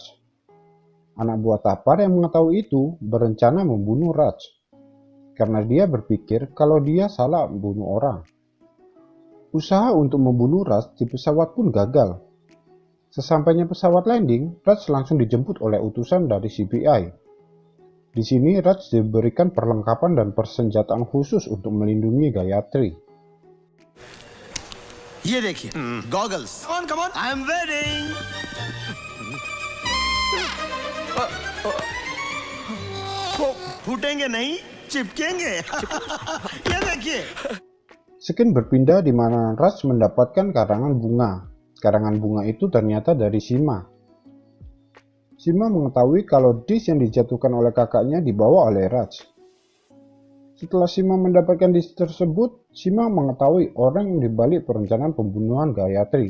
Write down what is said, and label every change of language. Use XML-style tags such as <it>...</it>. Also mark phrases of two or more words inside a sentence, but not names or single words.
<id>Anak buah Tapar yang mengetahui itu berencana membunuh Raj, karena dia berpikir kalau dia salah membunuh orang. Usaha untuk membunuh Raj di pesawat pun gagal. Sesampainya pesawat landing, Raj langsung dijemput oleh utusan dari CBI. Di sini Raj diberikan perlengkapan dan persenjataan khusus untuk melindungi Gayatri.</id> <hi>ये देखिए गॉगल्स</hi> <en>come on I am waiting</en> <hi>फूटेंगे नहीं चिपकेंगे ये देखिए.</hi> <id>Skin berpindah di mana Raj mendapatkan karangan bunga. Karangan bunga itu ternyata dari Sima. Sima mengetahui kalau disk yang dijatuhkan oleh kakaknya dibawa oleh Raj. Setelah Sima mendapatkan disk tersebut, Sima mengetahui orang yang dibalik perencanaan pembunuhan Gayatri.</id>